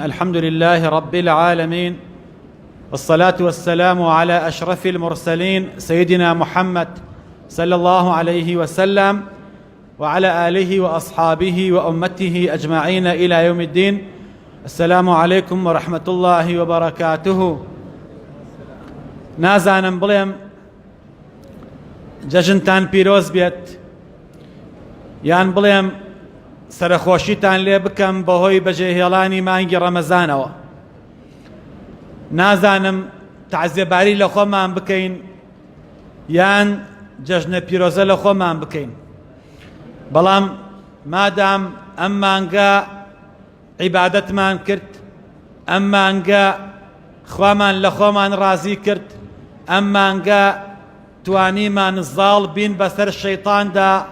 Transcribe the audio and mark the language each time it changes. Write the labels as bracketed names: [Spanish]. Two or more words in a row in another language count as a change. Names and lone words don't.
[Arabic] الحمد لله رب العالمين، والصلاة والسلام على أشرف المرسلين سيدنا محمد صلى الله عليه وسلم وعلى آله وأصحابه وأمته أجمعين إلى يوم الدين. السلام عليكم ورحمة الله وبركاته. [Central Kurdish] نازانم بڵێم جەژنتان پیرۆز بێت، یان بڵێم سەرخۆشیتان لێ بکەم بەهۆی بەجێهێڵانی مانگی ڕەمەزانەوە. نازانم تەعزیەباری لە خۆمان بکەین یان جەژنە پیرۆزە لە خۆمان بکەین، بەڵام مادام ئەم مانگە عیبادەتمان کرد، ئەم مانگە خوامان لە خۆمان ڕازی کرد، ئەم مانگە توانیمان زاڵ بین بەسەر شەیطاندا،